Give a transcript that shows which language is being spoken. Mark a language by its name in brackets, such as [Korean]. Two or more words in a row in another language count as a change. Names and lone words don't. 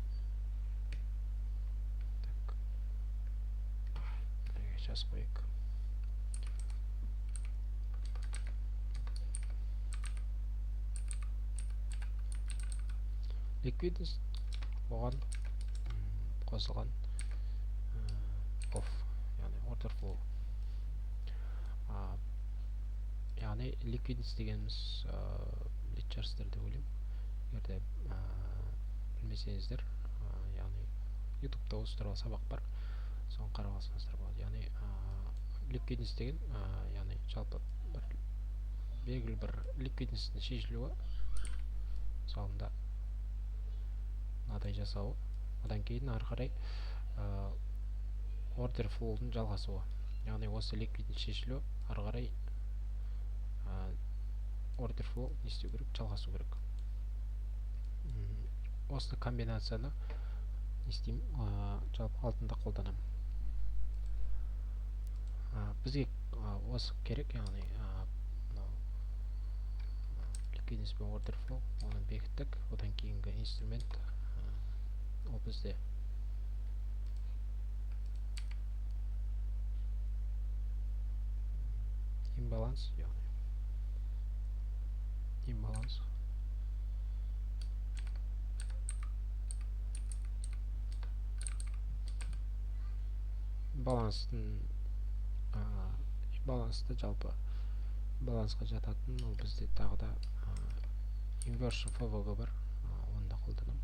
[Kazakh] Так. Жазып қояйық. Ликвидность оған қосылған off, яғни [English] order flow. [Kazakh] Яғни ликвидность дегеніміз литчарстер деп ойлаймын. Егерде білмесеңіздер, яғни ютубта осы туралы сабақ бар, соны қарап алсаңыздар болады. Яғни ликвидность деген, яғни жалпы белгілі бір ликвидностьтің шешілуі, мысалында мынадай жасауы, одан кейін ары қарай [English] order flow- [Kazakh] дың жалғасуы. Яғни осы ликвидность шешілуі ары қарай [English] order flow [Kazakh] не істеу керек, жалғасу керек. Осы комбинацияны не істеймін, жалпы алтында қолданамын. Бізге осы керек, яғни ликвидность пен [English] order flow, [Kazakh] оны бекіттік. Одан кейінгі инструмент ол бізде имбаланс, яғни имбаланс. Балансты жалпы балансқа жататын, ол бізде тағы да [English] inversion FVG [Kazakh] бар, оны да қолданамын.